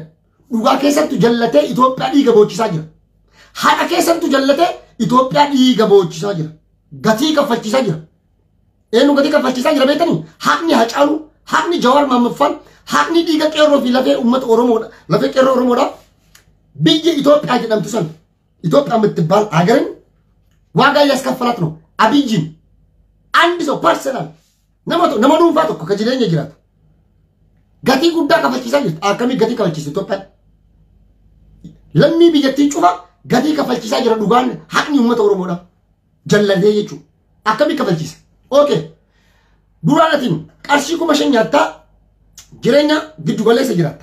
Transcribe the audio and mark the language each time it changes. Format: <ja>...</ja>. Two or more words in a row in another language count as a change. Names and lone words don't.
<om>dhugaa keessattu jallatee Itoophiyaa dhiiga boochisaa jira. Haadha keessattu jallatee Itoophiyaa dhiiga boochisaa jira. Gatii kaffalchiisaa jira. Eenyu gatii kaffalchiisaa jira beektanii? Haaqni Hacaaluu, haaqni Jawaar Mohaammed, haaqni dhiiga qeerroo fi lafee uummata Oromoodha. Lafee qeerroo Oromoodha. Biyyi Itoophiyaa jedhamtu san Itoophiyaa</om> <am>የምትባል ሀገርን ዋጋ እያስከፈላት ነው። አብይን አንድ ሰው ፐርሰናል</am> <om>nama dhuunfaa tokko ka jireenya jiraatu gatii guddaa kaffalchiisaa jirti. Akkamii gatii kaffalchiisa Itoophiyaa? Lammii biyyattii cufa gatii kaffalchiisaa jira dhugaan haqni uummata Oromoodha. Jallatee jechuudha. Akkamii kaffalchiisa? Okay. Duraanatiin qarshii 5,000 nyaattaa jireenya giddu galeessa jiraatta.</om>